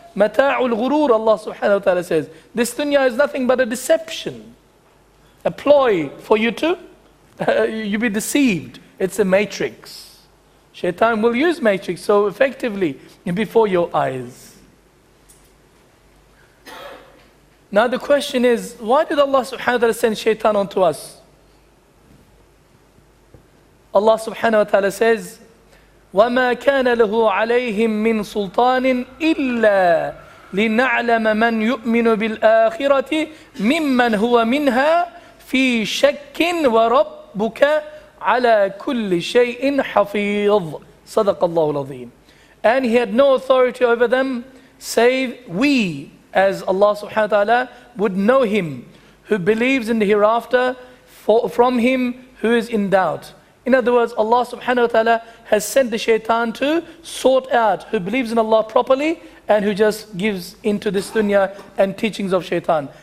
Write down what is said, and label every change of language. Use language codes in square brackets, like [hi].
[en] mata'ul ghurur, Allah subhanahu wa ta'ala says. This dunya is nothing but a deception, a ploy for you to you be deceived. It's a matrix. Shaytan will use matrix so effectively before your eyes. Now the question is, why did Allah subhanahu wa ta'ala send Shaytan onto us? Allah subhanahu wa ta'ala says, [ar] وَمَا كَانَ لَهُ عَلَيْهِمْ مِنْ سُلْطَانٍ إِلَّا لِنَعْلَمَ مَنْ يُؤْمِنُ بِالْآخِرَةِ مِمَّنْ هُوَ مِنْهَا فِي شَكٍّ وَرَبُّكَ عَلَى كُلِّ شَيْءٍ حَفِيظٌ صدق الله العظيم. [en] And he had no authority over them save we, as Allah subhanahu wa ta'ala, would know him who believes in the hereafter from him who is in doubt. In other words, Allah subhanahu wa ta'ala has sent the shaitan to sort out who believes in Allah properly and who just gives into this dunya and teachings of shaitan.